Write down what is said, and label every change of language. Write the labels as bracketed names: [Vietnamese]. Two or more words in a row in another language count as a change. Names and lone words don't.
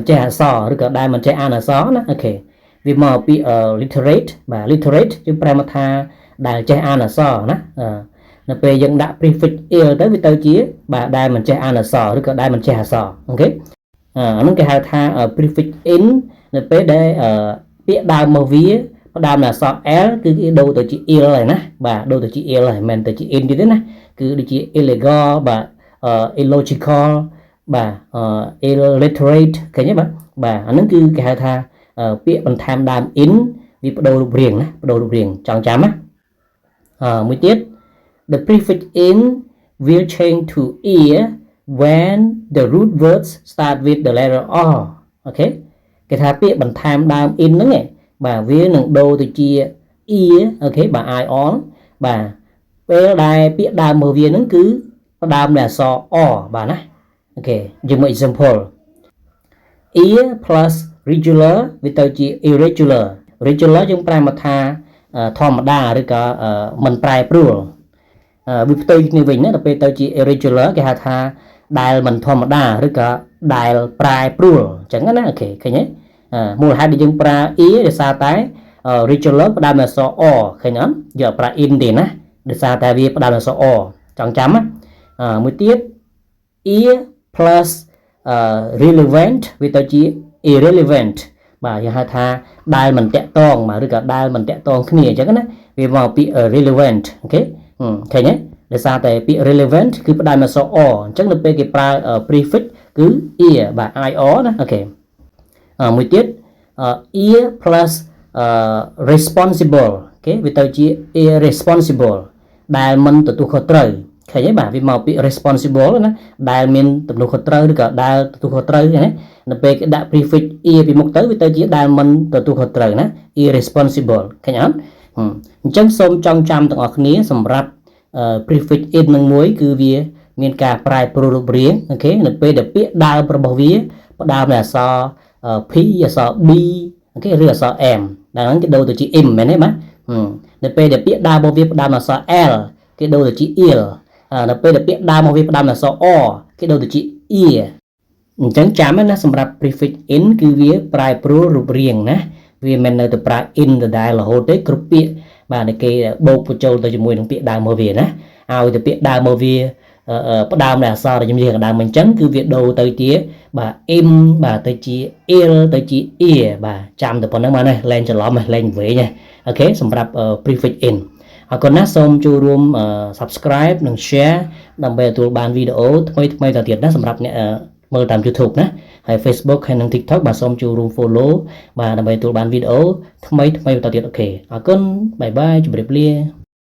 [Khmer] ចេះអក្សរឬក៏ដែលមិនចេះអានអក្សរណាអូខេវាមកពី literate បាទ literate យើងប្រែមកថាដែលចេះអានអក្សរណានៅពេលយើងដាក់ [English] prefix il [Khmer] ទៅវាទៅជាបាទដែលមិនចេះអានអក្សរឬក៏ដែល មិនចេះអក្សរអូខេអានោះគេហៅថា [English] prefix in [Khmer] នៅពេលដែលពាក្យដើមមកវាផ្ដើមដោយអក្សរ l គឺគេដូរទៅជា il ហើយណាបាទដូរទៅជា il ហើយមិនមែនទៅជា in ទៀតទេណាគឺដូចជា illegal បាទillogical បាទ illiterate ឃើញទេបាទអាហ្នឹងគឺគេហៅថាពា ក្យបន្ថែមដើម in វាបដូររូបរាងណាបដូររូបរាងចងចាំណាមួយទៀត [English] the prefix in will change to ear when the root words start with the letter r [Khmer] អូខេគេថាពាក្យបន្ថែមដើម in ហ្នឹងបាទវានឹងដូរទៅជា ear អូខេបាទ i on បាទពេលដែលពាក្យដើមរបស់វាហ្នឹងគឺផ្ដើមដោយអក្សរ r បាទណាអូខេយើងមើល example [English] ear plus regular [Khmer] វាទៅជា irregular regular យើងប្រែមកថាធម្មតាឬក៏មិនប្រែប្រួលវាផ្ទុយគ្នាវិញណាដល់ពេលទៅជា irregular គេហៅថាដែលមិនធម្មតាឬក៏ដែលប្រែប្រួលអញ្ចឹងណាអូខេឃើញទេមូលហេតុដែលយើងប្រើ e ដោយសារតែ regular ផ្ដើមដោយអក្សរ r ឃើញអត់យកប្រើ in ទេណាដោយសារតែវាផ្ដើមដោយអក្សរ r ចងចាំណាមួយទៀត [English] ear plus [Khmer] relevant វាទៅជា irrelevant បាទយើងហៅថាដែលមិនតាក់ទងបាទឬក៏ដែលមិនតាក់ទងគ្នាអញ្ចឹងណាវាមកពី relevant អូខេឃើញទេដោយសារតែពាក្យ relevant គឺផ្ដើមដោយអក្សរ r អញ្ចឹងនៅពេលគេប្រើ prefix គឺ ear បាទ ir ណាអូខេមួយទៀត [English] ear plus [Khmer] responsible អូខេវាទៅជា irresponsible ដែលមិនទទួលខុសត្រូវឃើញទេបាទវាមកពី responsible ណាដែលមានទំនួលខុសត្រូវឬក៏ដែលទទួលខុសត្រូវណានៅពេលគេដាក់ [English] prefix ear [Khmer] ពីមុខទៅវាទៅជាដែលមិនទទួលខុសត្រូវណា irresponsible ឃើញអត់អញ្ចឹងសូមចងចាំទាំងអស់គ្នាសម្រាប់ [English] prefix in [Khmer] នឹង មួយគឺវាមានការប្រែប្រួលរូបរាងអូខេនៅពេលដែលពាក្យដើមរបស់វាផ្ដើមដោយអក្សរ p អក្សរ b អូខេឬអក្សរ m ដែលហ្នឹងគេដូរទៅជា im មែនទេបាទនៅពេលដែលពាក្យដើមរបស់ វាផ្ដើមដោយអក្សរ l គេដូរទៅជា il ដល់ពេលដែលពាក្យដើមរបស់វាផ្ដើមដោយអក្សរ r គេដូរទៅជា ear អញ្ចឹងចាំណាសម្រាប់ [English] prefix in [Khmer] គឺវាប្រែ ប្រួលរូបរាងណាវាមិននៅតែប្រើ in ដដែលរហូតទេគ្រប់ពាក្យបាទគេបូកបញ្ចូលទៅជាមួយនឹងពា ក្យដើមរបស់វាណាឲ្យតែពាក្យដើមរបស់វាផ្ដើមដោយអក្សរដែលខ្ញុំនិយាយកណ្ដើមអញ្ចឹងគឺវាដូរទៅជាបាទ im បាទទៅជា il ទៅជា ear បាទចាំតែប៉ុណ្្នឹងមកណាលែងច្រឡំលែងវែងអូខេសម្រាប់ [English] prefix in [Khmer] អរគុណណាស់សូមចូលរួម subscribe និង share ដើម្បីទទួលបានវីដេអូថ្មីៗទៅទៀតណាសម្រាប់អ្នកមើលតាម YouTube ណាហើយ Facebook ហើយនិង TikTok បាទសូមចូលរួម follow បាទដើម្បីទទួលបានវីដេអូថ្មីៗបន្តទៀតអូខេអរគុណបាយបាយជម្រាបលា